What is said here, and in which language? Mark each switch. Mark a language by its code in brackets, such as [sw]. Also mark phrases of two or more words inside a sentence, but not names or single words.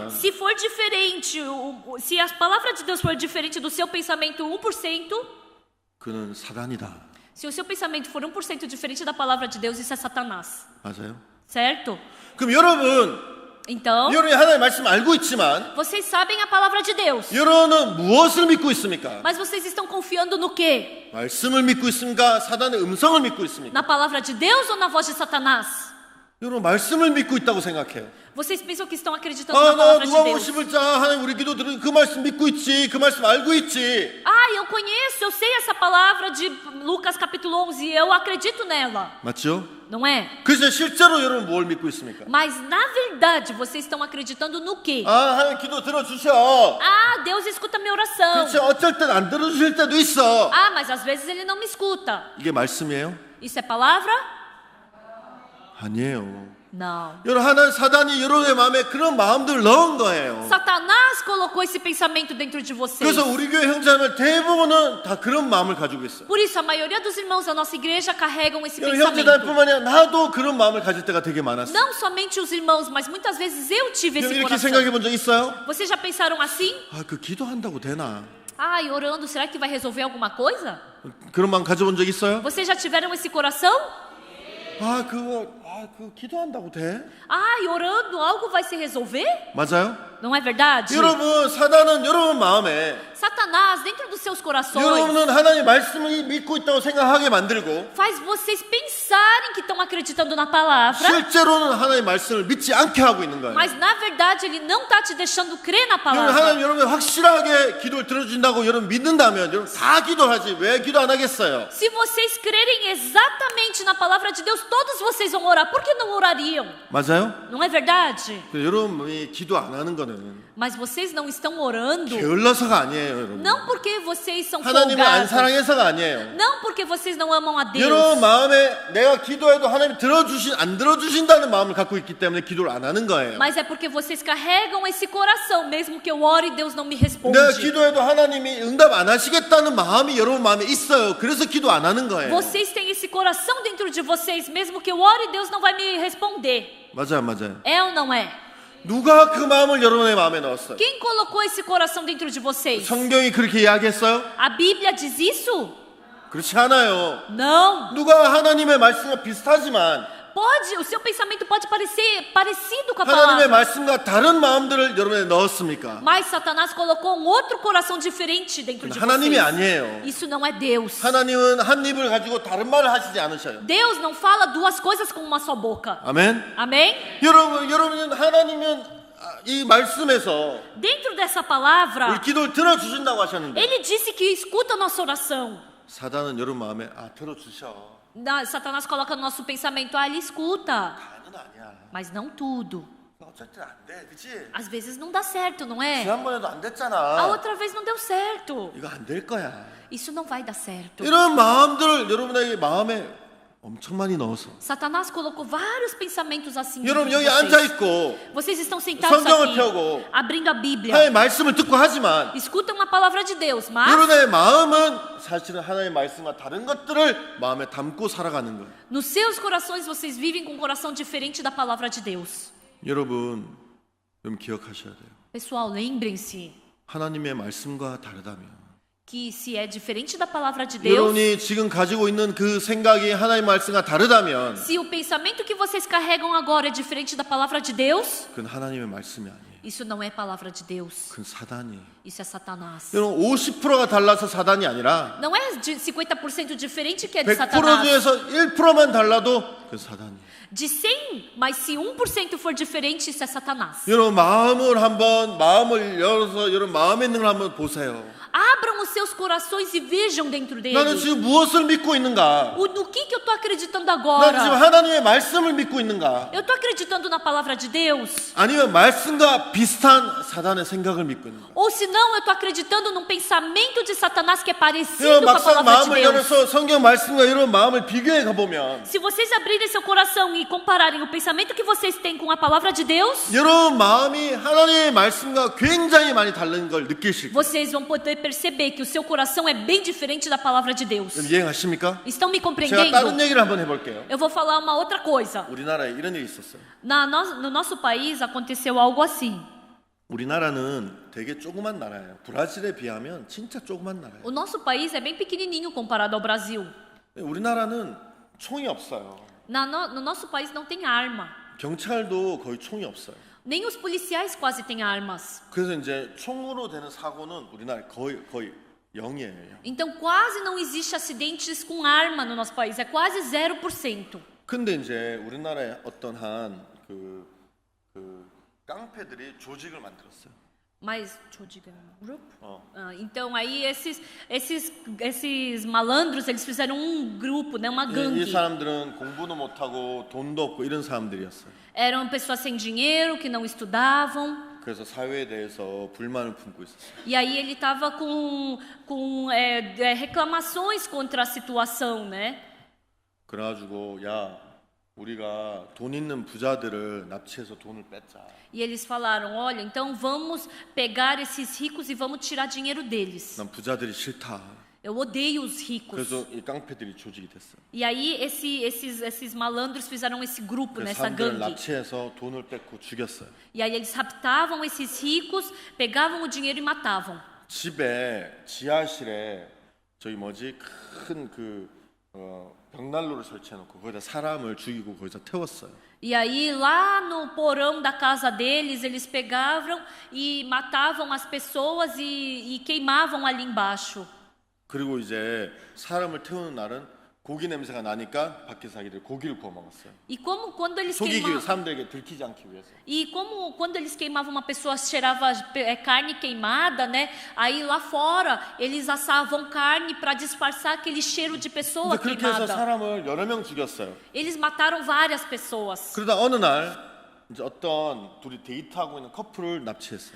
[pt] Se for diferente, se a palavra de Deus for diferente do seu pensamento 1%, [ko] 그는 사단이다. [pt] se o seu pensamento for 1% diferente da palavra de Deus, isso é Satanás. [ko] 맞아요? [pt] Certo? [ko] 그럼 여러분 [pt] Então, [ko] 여러분이 하나님의 말씀 알고 있지만 [pt] vocês sabem a palavra de Deus. [ko] 여러분은 무엇을 믿고 있습니까? [pt] Mas vocês estão confiando no quê? [ko] 말씀을 믿고 있습니까? 사단의 음성을 믿고 있습니까? [pt] Na palavra de Deus ou na voz de Satanás? [ko] 여러분 말씀을 믿고 있다고 생각해요. [pt] Vocês pensam que estão acreditando na [ko] 나 [pt] palavra de [ko] 누가복음 [pt] Deus. [ko] 11장 하나님 우리 기도 들은 그 말씀 믿고 있지. 그 말씀 알고 있지. [pt] Ah, eu conheço, eu sei essa palavra de Lucas capítulo 11, eu acredito nela. [ko] 맞죠? [pt] Não é? [ko] 그래서 실제로 여러분 뭘 믿고 있습니까? [pt] Mas na verdade, vocês estão acreditando no quê? [ko] 아, 하나님 기도 들어주셔. [pt] Ah, Deus escuta minha oração. [ko] 그렇지, 어쩔 땐 안 들어주실 때도 있어. [pt] Ah, mas às vezes ele não me escuta. [ko] 이게 말씀이에요? [pt] Isso é palavra? [ko] 아니에요. [pt] Não. [ko] 여러분 하나님 사단이 여러분의 마음에 그런 마음들을 넣은 거예요. [pt] Satanás colocou esse pensamento dentro de vocês. [ko] 그래서 우리 교회 형제들 대부분은 다 그런 마음을 가지고 있어요. [pt] Por isso, a maioria dos irmãos da nossa igreja carregam esse [ko] 여러분 [pt] pensamento. [ko] 형제들뿐만 아니라 나도 그런 마음을 가질 때가 되게 많았어요. [pt] Não somente os irmãos, mas muitas vezes eu tive esse [ko] 이렇게 [pt] coração. [ko] 생각해 본 적 있어요? [pt] Vocês já pensaram assim? [ko] 아, 그 기도한다고 되나? [pt] Ai, orando, será que vai resolver alguma coisa? [ko] 그런 마음 가져본 적 있어요? [pt] Vocês já tiveram esse coração? [ko] 아, 그거 기도한다고 돼? [pt] Ai, orando, algo vai se resolver? [ko] 맞아요? [pt] Não é verdade? [ko] 여러분, 사단은 여러분 마음에 [pt] Satanás, dentro dos seus corações, [ko] 여러분은 하나님의 말씀을 믿고 있다고 생각하게 만들고 [pt] faz vocês pensarem que estão acreditando na palavra, [ko] 실제로는 하나님의 말씀을 믿지 않게 하고 있는 거예요. [pt] mas na verdade ele não está te deixando crer na [ko] 여러분, [pt] palavra. [ko] 하나님 여러분 확실하게 기도를 들어준다고 여러분 믿는다면 여러분 다 기도하지 왜 기도 안 하겠어요? [pt] Se vocês crerem exatamente na palavra de Deus, todos vocês vão orar. Por que não orariam? [ko] 맞아요? [pt] Não é verdade? [ko] 여러분이 기도 안 하는 거는 [pt] Mas vocês não estão orando, [ko] 게을러서가 아니에요, 여러분. [pt] não porque vocês são [ko] 하나님을 안 [pt] folgados, [ko] 사랑해서가 아니에요. [pt] não porque vocês não amam a Deus. [ko] 여러분 마음에 내가 기도해도 하나님 안 들어주신다는 마음을 갖고 있기 때문에 기도를 안 하는 거예요. [pt] Mas é porque vocês carregam esse coração, mesmo que eu ore e Deus não me responde. [ko] 내가 기도해도 하나님이 응답 안 하시겠다는 마음이 여러분 마음에 있어요. 그래서 기도 안 하는 거예요. [pt] Vocês têm esse coração dentro de vocês, mesmo que eu ore e Deus não vai me responder. [ko] 맞아요, 맞아요. [pt] É ou não é? [ko] 누가 그 마음을 여러분의 마음에 넣었어요? [pt] Quem colocou esse coração dentro de vocês? [ko] 성경이 그렇게 이야기했어요? [pt] A Bíblia diz isso? [ko] 그렇지 않아요. [pt] Não. [ko] 누가 하나님의 말씀과 비슷하지만 [pt] Pode, o seu pensamento pode parecer parecido com a [ko] 하나님의 [pt] palavra. [ko] 말씀과 다른 마음들을 여러분에 넣었습니까? [pt] Mas Satanás colocou um outro coração diferente dentro de [ko] 하나님이 [pt] vocês. [ko] 아니에요. [pt] Isso não é Deus. [ko] 하나님은 한 입을 가지고 다른 말을 하시지 않으셔요. [pt] Deus não fala duas coisas com uma só boca. [ko] 아멘. [pt] Amém? [ko] 여러분은 하나님은 이 말씀에서 [pt] Dentro dessa [ko] 우리 [pt] palavra, [ko] 기도를 들어주신다고 하셨는데 [pt] ele disse que escuta a nossa oração. [ko] 사단은 여러분 마음에 들어주셔. [pt] Satanás coloca no nosso pensamento, ah, ele escuta, [ko] 다는 아니야. [pt] mas não tudo. [ko] 어쩔 땐 안 돼, 그치? [pt] Às vezes não dá certo, não é? [ko] 지난번에도 안 [pt] A [ko] 됐잖아. [pt] outra vez não deu certo. [ko] 이거 안 될 거야. [pt] Isso não vai dar certo. [ko] 이런 마음들을 여러분에게 마음에 엄청 많이 넣어서 [pt] Satanás colocou vários pensamentos assim dentro [ko] 여러분 [pt] de [ko] 여기 앉아 [pt] vocês. [ko] 있고 [pt] Vocês estão sentados [ko] 성경을 [pt] aqui, [ko] 펴고 [pt] abrindo a Bíblia, [ko] 하나님의 말씀을 듣고 하지만 [pt] escutam a palavra de Deus, mas [ko] 여러분의 마음은 사실은 하나님의 말씀과 다른 것들을 마음에 담고 살아가는 거예요. [pt] nos seus corações vocês vivem com um coração diferente da palavra de Deus. [ko] 여러분 기억하셔야 돼요. [pt] Pessoal, lembrem-se [ko] 하나님의 말씀과 다르다면 [pt] que se é diferente da palavra de Deus, [ko] 여러분이 지금 가지고 있는 그 생각이 하나님의 말씀과 다르다면 [pt] se o pensamento que vocês carregam agora é diferente da palavra de Deus, [ko] 그건 하나님의 말씀이 아니에요. [pt] isso não é palavra de Deus. [ko] 그건 사단이에요. [pt] Isso é Satanás. [ko] 여러분 50%가 달라서 사단이 아니라 [pt] Não é de 50% diferente que é de 100% Satanás. [ko] 중에서 1%만 달라도 그건 사단이에요. [pt] De 100, mas se 1% for diferente, isso é Satanás. [ko] 여러분 마음을 열어서 여러분 마음에 있는 걸 한번 보세요. [pt] Abram os seus corações e vejam dentro [ko] 나는 [pt] dele. [ko] 지금 무엇을 믿고 있는가? [pt] No que eu estou acreditando [ko] 나는 지금 [pt] agora? [ko] 하나님의 말씀을 믿고 있는가? [pt] Eu estou acreditando na palavra de Deus? [ko] 아니면 말씀과 비슷한 사단의 생각을 믿고 있는가? [pt] Ou se não, eu estou acreditando num pensamento de Satanás que é parecido [ko] 여러분 [pt] com a [ko] 막상 [pt] palavra de [ko] 마음을 [pt] Deus. [ko] 열어서 성경 말씀과 여러분 마음을 비교해 가보면 [pt] Se vocês abrirem seu coração e compararem o pensamento que vocês têm com a palavra de Deus, [ko] 여러분 마음이 하나님의 말씀과 굉장히 많이 다른 걸 느끼실 거예요. [pt] vocês vão poder perceber que o seu coração é bem diferente da palavra de Deus. [ko] 이해하십니까? [pt] Estão me [ko] 제가 [pt] compreendendo? [ko] 다른 얘기를 한번 해볼게요. [pt] Eu vou falar uma outra coisa. [ko] 우리나라에 이런 일이 있었어요. [pt] No nosso país aconteceu algo assim. [ko] 우리나라는 되게 조그만 나라예요. 브라질에 비하면 진짜 조그만 나라예요. [pt] O nosso país é bem pequenininho comparado ao Brasil. [ko] 우리나라는 총이 없어요. [pt] No nosso país não tem arma. [ko] 경찰도 거의 총이 없어요. [pt] Nem os policiais quase têm armas. [ko] 그래서 이제 총으로 되는 사고는 우리나라에 거의 0이에요. [pt] Então quase não existe acidentes com arma no nosso país, é quase 0%. [ko] 근데 이제 우리나라에 어떤 그 깡패들이 조직을 만들었어요. [pt] Mas, deixa eu dizer, grupo? 어. Então aí esses malandros, eles fizeram um grupo, né, uma [ko] 이 [pt] gangue. [ko] 사람들은 공부도 못하고 돈도 없고 이런 사람들이었어요. [pt] Eram pessoas sem dinheiro, que não estudavam. [ko] 그래서 사회에 대해서 불만을 품고 있었어요. [pt] E aí ele estava com reclamações contra a situação, né? [ko] 그래가지고 야 우리가 돈 있는 부자들을 납치해서 돈을 뺏자. [pt] E eles falaram, olha, então vamos pegar esses ricos e vamos tirar dinheiro deles. [ko] 난 부자들이 싫다. [pt] Eu odeio os ricos. [ko] 그래서 이 깡패들이 조직이 됐어요. [pt] E aí esses malandros fizeram esse grupo, [ko] 그래서 [pt] nessa [ko] 사람들을 [pt] gangue. [ko] 납치해서 돈을 뺏고 죽였어요. [pt] E aí eles raptavam esses ricos, pegavam o dinheiro e matavam. [ko] 집에 지하실에 큰 벽난로를 설치해놓고 거기다 사람을 죽이고 거기서 태웠어요. [pt] E aí lá no porão da casa deles, eles pegavam e matavam as pessoas e queimavam ali embaixo. [ko] 그리고 이제 사람을 태우는 날은 고기 냄새가 나니까 밖에서 자기들 고기를 구워 먹었어요. [pt] E como quando eles [ko] 속이기 위해 [pt] queimavam, [ko] 사람들에게 들키지 않기 위해서. [pt] e como quando eles queimavam uma pessoa cheirava carne queimada, né? Aí lá fora eles assavam carne para disfarçar aquele cheiro de pessoa [ko] 이제 그렇게 해서 [pt] queimada. [ko] 사람을 여러 명 죽였어요. [pt] Eles mataram várias pessoas. [ko] 그러다 어느 날 이제 어떤 둘이 데이트하고 있는 커플을 납치했어요.